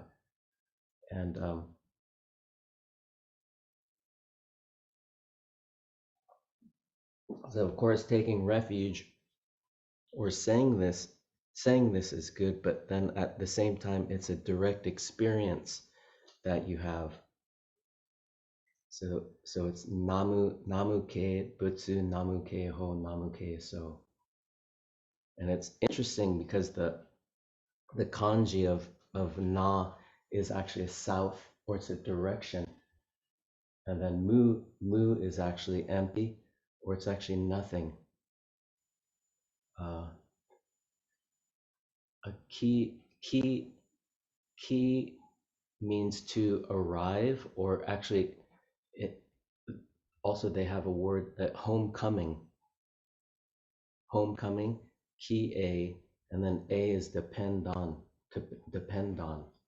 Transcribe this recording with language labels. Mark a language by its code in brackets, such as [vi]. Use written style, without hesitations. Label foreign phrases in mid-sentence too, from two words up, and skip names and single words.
[en] And so, of course, taking refuge, or saying this is good, but then at the same time, it's a direct experience that you have. So it's [ja] 南無帰依仏、南無帰依法、南無帰依僧. [en] And it's interesting because the kanji of na is actually a south, or it's a direction. And then mu is actually empty, or it's actually nothing. A key means to arrive, or actually it also, they have a word that homecoming, ki a, and then a is depend on, to depend on.